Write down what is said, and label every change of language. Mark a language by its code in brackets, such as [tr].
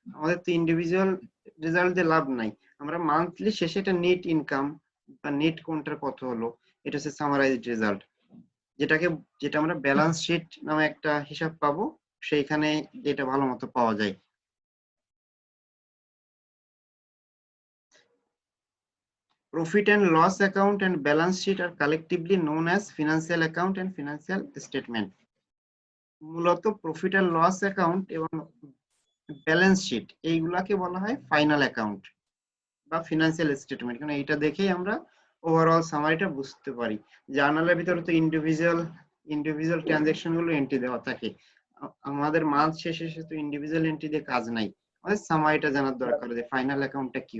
[bn] আমাদের তো individual result দিয়ে লাভ নাই, আমরা মান্থলি শেষে এটা নেট ইনকাম বা নেট কোনটার কত হলো, এটা হচ্ছে সামারাইজড রেজাল্ট, যেটা আমরা ব্যালেন্স শিট নামে একটা হিসাব পাবো, সেইখানে এটা ভালো মতো পাওয়া যায়। [en] Profit and loss account and balance sheet are collectively known as financial account and financial statement. [bn] মূলত প্রফিট এন্ড লস অ্যাকাউন্ট এবং ব্যালেন্স শিট এইগুলাকে বলা হয় ফাইনাল অ্যাকাউন্ট বা ফিনান্সিয়াল স্টেটমেন্ট, কারণ এইটা দেখেই আমরা ওভারঅল সামারিটা বুঝতে পারি। জার্নালের ভিতরে তো ইন্ডিভিজুয়াল ট্রানজাকশন গুলো এন্ট্রি দেওয়া থাকে, আমাদের মান্থ শেষে তো ইন্ডিভিজুয়াল এন্ট্রি দিয়ে কাজ নাই, আমাদের সামারিটা জানার দরকার যে ফাইনাল অ্যাকাউন্টটা কি